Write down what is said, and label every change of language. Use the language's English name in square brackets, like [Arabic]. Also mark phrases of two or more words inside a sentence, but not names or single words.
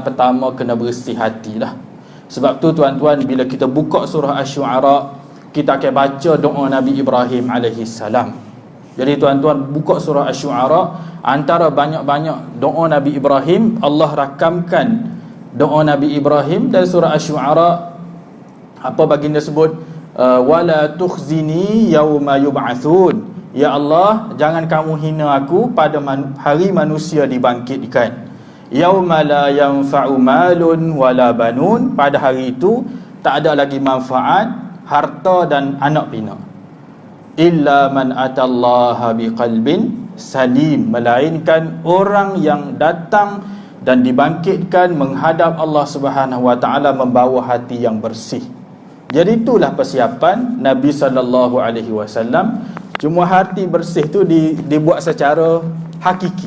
[Malay] Pertama kena bersih hatilah. Sebab tu tuan-tuan, bila kita buka surah Asy-Syu'ara, kita akan baca doa Nabi Ibrahim [Arabic] alaihi salam. [Malay] Jadi tuan-tuan, buka surah Asy-Syu'ara, antara banyak-banyak doa Nabi Ibrahim, Allah rakamkan doa Nabi Ibrahim dari surah Asy-Syu'ara. Apa baginda sebut? [Arabic] Wala tukhzini yauma yub'atsun. [Malay] Ya Allah, jangan kamu hina aku pada hari manusia dibangkitkan. [Arabic] Yauma la yanfa'u malun wala banun, [Malay] pada hari itu tak ada lagi manfaat, harta dan anak pinak. [Arabic] Illa man atallaha biqalbin salim, [Malay] melainkan orang yang datang dan dibangkitkan menghadap [Arabic] Allah Subhanahu wa taala [Malay] membawa hati yang bersih. Jadi itulah persiapan Nabi [Arabic] sallallahu alaihi wasallam. [Malay] Cuma hati bersih tu dibuat secara hakiki.